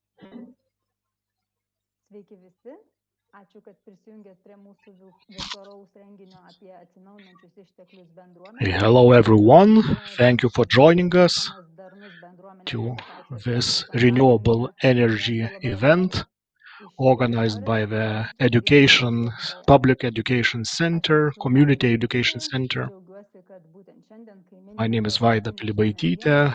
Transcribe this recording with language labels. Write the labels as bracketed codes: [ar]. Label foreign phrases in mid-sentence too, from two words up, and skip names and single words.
[lt] Sveiki visi, ačiū, kad prisijungėt prie mūsų virtualaus renginio apie atsinaujinančius išteklius bendruomenę. [en] Hello everyone, thank you for joining us to this renewable energy event organized by the Public Education Center, Community Education Center. My name is Vaida Pilibaitytė.